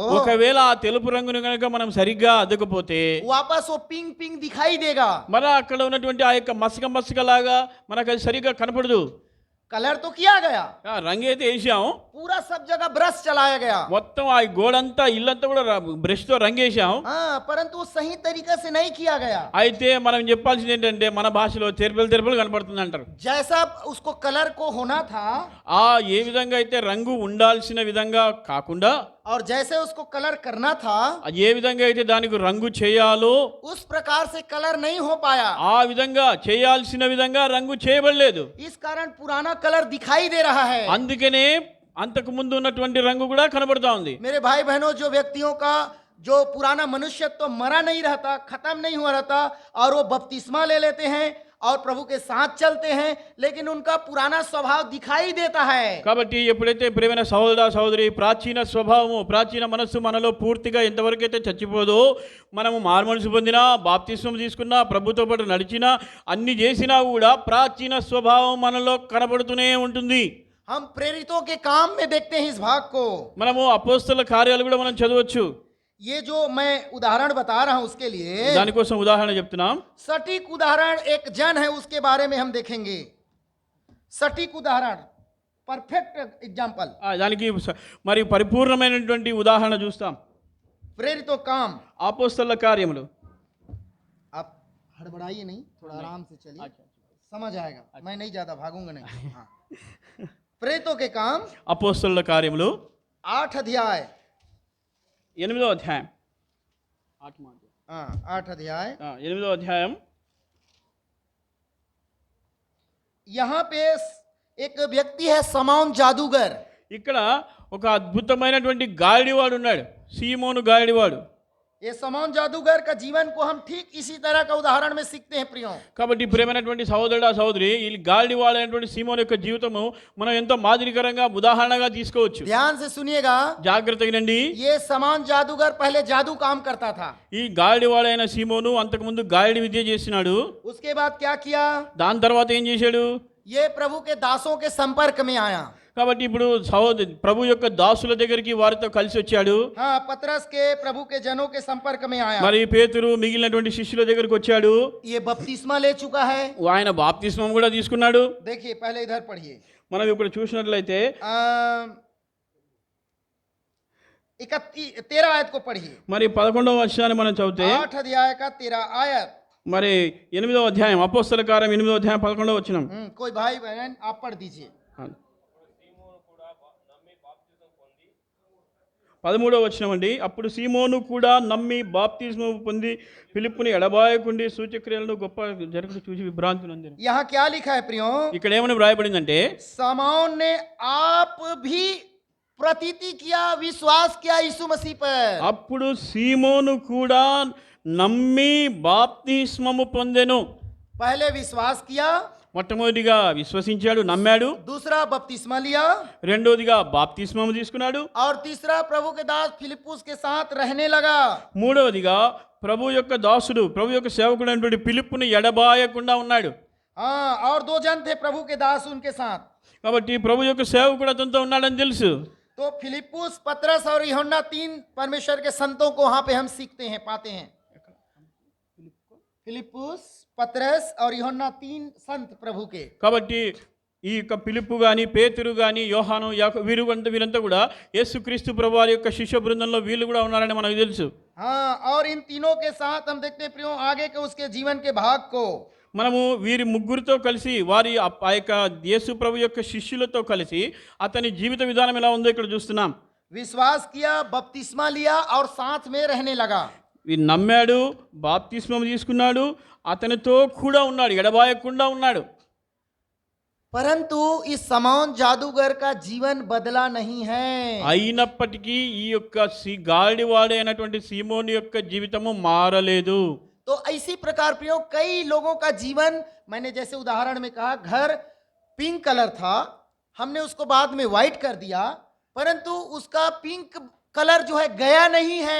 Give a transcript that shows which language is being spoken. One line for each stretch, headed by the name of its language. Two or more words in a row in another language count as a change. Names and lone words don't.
Telugu: ఒకవేళ ఆ తెలుపు రంగును కనుక మనం సరిగ్గా అద్దకపోతే
Hindi: वापस वो
English: pink pink
Hindi: दिखाई देगा।
Telugu: మన అక్కడ ఉన్నటువంటి ఆ యొక్క మసక లాగా మనకు అది సరిగ్గా కనపడదు.
Hindi: कलर तो किया गया,
Telugu: రంగు అయితే వేసాం,
Hindi: पूरा सब जगह ब्रश चलाया गया,
Telugu: మొత్తం ఆ గోడంతా ఇల్లంతా కూడా బ్రష్ తో రంగేసాం.
Hindi: हाँ, परंतु वो सही तरीका से नहीं किया गया।
Telugu: అయితే మనం చెప్పాల్సింది ఏంటంటే మన భాషలో తెరపలు కనపడుతుంది అంటారు.
Hindi: जैसा उसको कलर को होना था
Telugu: ఏ విధంగా అయితే రంగు ఉండాల్సిన విధంగా కాకుండా,
Hindi: और जैसे उसको कलर करना था
Telugu: ఏ విధంగా అయితే దానికి రంగు చేయాలో
Hindi: उस प्रकार से कलर नहीं हो पाया।
Telugu: ఆ విధంగా చేయాల్సిన విధంగా రంగు చేయబడలేదు.
Hindi: इस कारण पुराना कलर दिखाई दे रहा है।
Telugu: అందుకనే అంతకు ముందు ఉన్నటువంటి రంగు కూడా కనబడతా ఉంది.
Hindi: मेरे भाई बहनों, जो व्यक्तियों का जो पुराना मनुष्यत्व मरा नहीं रहता, खत्म नहीं हुआ रहता, और वो बपतिस्मा ले लेते हैं और प्रभु के साथ चलते हैं, लेकिन उनका पुराना स्वभाव दिखाई देता है।
Telugu: కాబట్టి ఎప్పుడైతే ప్రియమైన సహోదర సహోదరి, ప్రాచీన స్వభావము ప్రాచీన మనస్సు మనలో పూర్తిగా ఎంతవరకు అయితే చచ్చిపోదో, మనము మారుమనసు పొందినా, బాప్తిస్మం తీసుకున్నా, ప్రభుతో పాటు నడిచినా, అన్ని చేసినా కూడా ప్రాచీన స్వభావం మనలో కనబడుతూనే ఉంటుంది.
Hindi: हम प्रेरितों के काम में देखते हैं इस भाग को।
Telugu: మనము అపోస్తల కార్యాలు కూడా మనం చదవచ్చు.
Hindi: ये जो मैं उदाहरण बता रहा हूं उसके लिए
Telugu: దానికోసం ఉదాహరణ చెప్తున్నాం.
Hindi: सटीक उदाहरण एक जन है, उसके बारे में हम देखेंगे। सटीक उदाहरण,
English: perfect example,
Telugu: దానికి మరి పరిపూర్ణమైనటువంటి ఉదాహరణ చూస్తాం.
Hindi: प्रेरितों काम।
Telugu: అపోస్తల కార్యములు.
Hindi: आप हड़बड़ाइए नहीं, थोड़ा आराम से चलिए, समझ आएगा। मैं नहीं ज्यादा भागूंगा नहीं। हाँ। प्रेरितों के काम
Telugu: అపోస్తల కార్యములు
Hindi: 8 अध्याय,
Telugu: 8వ అధ్యాయం.
Hindi: 8 अध्याय।
Telugu: 8వ అధ్యాయం.
Hindi: यहाँ पे एक व्यक्ति है समौन जादूगर।
Telugu: ఇక్కడ ఒక అద్భుతమైనటువంటి గాడివాడు ఉన్నాడు, సీమోను గాడివాడు.
Hindi: ये समौन जादूगर का जीवन को हम ठीक इसी तरह का उदाहरण में सीखते हैं प्रियो।
Telugu: కాబట్టి ప్రియమైనటువంటి సహోదరుడా సహోదరి, ఈ గాడివాడు అయినటువంటి సీమోను యొక్క జీవితము మనం ఎంతో మాదిరికరంగా ఉదాహరణగా తీసుకోవచ్చు.
Hindi: ध्यान से सुनिएगा,
Telugu: జాగ్రత్తగా వినండి.
Hindi: ये समौन जादूगर पहले जादू काम करता था।
Telugu: ఈ గాడివాడు అయిన సీమోను అంతకుముందు గాడి విద్య చేసినాడు.
Hindi: उसके बाद क्या किया?
Telugu: దాని తర్వాత ఏం చేశాడు?
Hindi: ये प्रभु के दासों के संपर्क में आया।
Telugu: కాబట్టి ఇప్పుడు ప్రభు యొక్క దాసుల దగ్గరికి వారితో కలిసి వచ్చాడు.
Hindi: हाँ, पतरस के प्रभु के जनों के संपर्क में आया।
Telugu: మరి పేతురు మిగిలినటువంటి శిష్యుల దగ్గరికి వచ్చాడు.
Hindi: ये बपतिस्मा ले चुका है।
Telugu: ఆయన బాప్తిస్మం కూడా తీసుకున్నాడు.
Hindi: देखिए, पहले इधर पढ़िए।
Telugu: మనం ఇప్పుడు చూసినట్లయితే
Hindi: 13 आयत को पढ़िए।
Telugu: మరి 11వ వచనాన్ని మనం చదివితే
Hindi: 8 अध्याय का 13 आयत।
Telugu: మరి 8వ అధ్యాయం, అపోస్తల కార్యం 8వ అధ్యాయం 11వ వచనం.
Hindi: कोई भाई बहन आप पढ़ दीजिए।
Telugu: 13వ వచనం అండి. అప్పుడు సీమోను కూడా నమ్మి బాప్తిస్మం పొంది ఫిలిప్పుని ఎడబాయకుండి సూచక్రియలను గొప్ప జరుగుతూ చూసి విభ్రాంతి నొందెను.
Hindi: यहाँ क्या लिखा है प्रियो?
Telugu: ఇక్కడ ఏమని వ్రాయబడిందంటే,
Hindi: समौन ने आप भी प्रतीति किया, विश्वास किया यीशु मसीह पर।
Telugu: అప్పుడు సీమోను కూడా నమ్మి బాప్తిస్మము పొందెను.
Hindi: पहले विश्वास किया,
Telugu: మొట్టమొదటిగా విశ్వసించాడు, నమ్మాడు.
Hindi: दूसरा बपतिस्मा लिया,
Telugu: రెండోదిగా బాప్తిస్మము తీసుకున్నాడు.
Hindi: और तीसरा प्रभु के दास फिलिप्पुस के साथ रहने लगा।
Telugu: మూడవదిగా ప్రభు యొక్క దాసుడు, ప్రభు యొక్క సేవకుడు అయినటువంటి ఫిలిప్పుని ఎడబాయకుండా ఉన్నాడు.
Hindi: हाँ, और 2 जन थे प्रभु के दास उनके साथ।
Telugu: కాబట్టి ప్రభు యొక్క సేవకుడు అతనితో ఉన్నాడని తెలుసు.
Hindi: तो फिलिप्पुस, पतरस और यूहन्ना 3 परमेश्वर के संतों को वहां पे हम सीखते हैं, पाते हैं। फिलिप्पुस, पतरस और यूहन्ना 3 संत प्रभु के।
Telugu: కాబట్టి ఈ యొక్క ఫిలిప్పు కానీ, పేతురు కానీ, యోహాను, వీరంతా కూడా యేసుక్రీస్తు ప్రభువారి యొక్క శిష్య బృందంలో వీళ్ళు కూడా ఉన్నారని మనకు తెలుసు.
Hindi: हाँ, और इन तीनों के साथ हम देखते हैं प्रियो आगे के उसके जीवन के भाग को।
Telugu: మనము వీరి ముగ్గురితో కలిసి వారి ఆ యొక్క యేసు ప్రభు యొక్క శిష్యులతో కలిసి అతని జీవిత విధానం ఎలా ఉందో ఇక్కడ చూస్తున్నాం.
Hindi: विश्वास किया, बपतिस्मा लिया और साथ में रहने लगा।
Telugu: వీరు నమ్మాడు, బాప్తిస్మం తీసుకున్నాడు, అతనితో కూడా ఉన్నాడు, ఎడబాయకుండా ఉన్నాడు.
Hindi: परंतु इस समौन जादूगर का जीवन बदला नहीं है।
Telugu: అయినప్పటికీ ఈ యొక్క గాడివాడే అయినటువంటి సీమోని యొక్క జీవితము మారలేదు.
Hindi: तो इसी प्रकार प्रियो कई लोगों का जीवन, मैंने जैसे उदाहरण में कहा घर
English: pink color
Hindi: था, हमने उसको बाद में व्हाइट कर दिया, परंतु उसका
English: pink color
Hindi: जो है गया नहीं है।